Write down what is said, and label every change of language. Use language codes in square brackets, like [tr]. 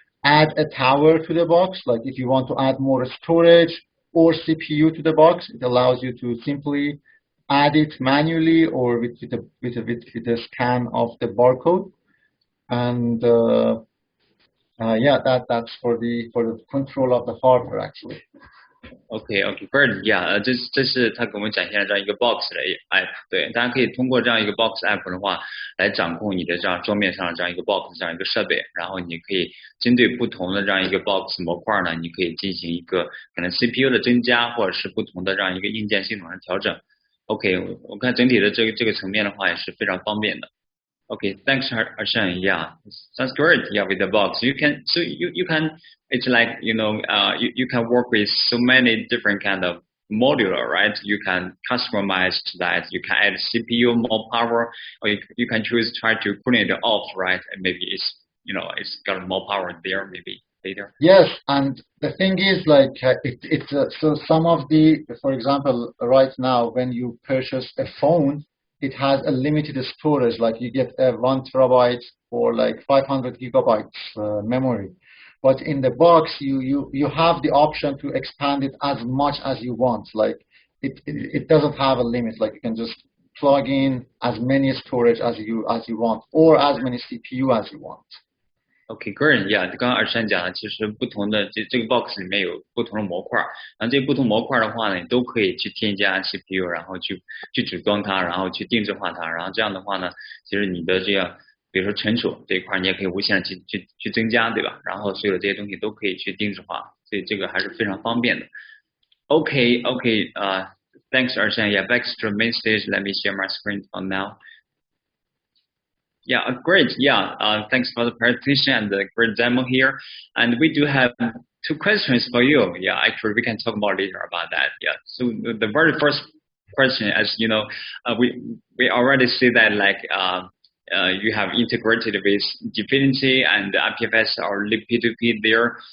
[en] Add a tower to the box. Like if you want to add more storage or CPU to the box, it allows you to simply add it manually or with a scan of the barcode. And yeah, that's for the control of the hardware actually. [zh] OK， yeah， 这是他给我们展现的这样一个 box 的 app， 对，大家可以通过这样一个 box app 的话，来掌控你的这样桌面上的这样一个 box 这样一个设备，然后你可以针对不同的这样一个 box 模块呢，你可以进行一个可能 CPU 的增加，或者是不同的这样一个硬件系统的调整。 OK， 我看整体的这个层面的话也是非常方便的。 [en] Okay, thanks, Ehsan. Yeah, sounds great. Yeah, with the box, you can it's like you can work with so many different kind of modular, right? You can customize that. You can add CPU, more power, or you can choose try to put it off, right? And maybe it's got more power there, maybe later. Yes, and the thing is, like so some of the, for example, right now when you purchase a phone, it has a limited storage, like you get a 1 terabyte or like 500 gigabytes memory. But in the box, you have the option to expand it as much as you want. Like it doesn't have a limit. Like you can just plug in as many storage as you want, or as many CPU as you want. OK, great. [zh] Yeah， 刚刚Ehsan讲的，其实不同的这个 box 里面有不同的模块，然后这不同模块的话呢，你都可以去添加 CPU， 然后去组装它，然后去定制化它，然后这样的话呢，其实你的这样，比如说存储这一块，你也可以无限的去增加，对吧？然后所有的这些东西都可以去定制化，所以这个还是非常方便的。 [en] OK, thanks Ehsan. Yeah, back to the main stage. Let me share my screen for now. Yeah, great. Yeah, thanks for the presentation and the great demo here. And we do have 2 questions for you. Yeah, actually, we can talk more later about that. Yeah. So the very first question, as you know, we already see that like you have integrated with Definity and IPFS or P2P there.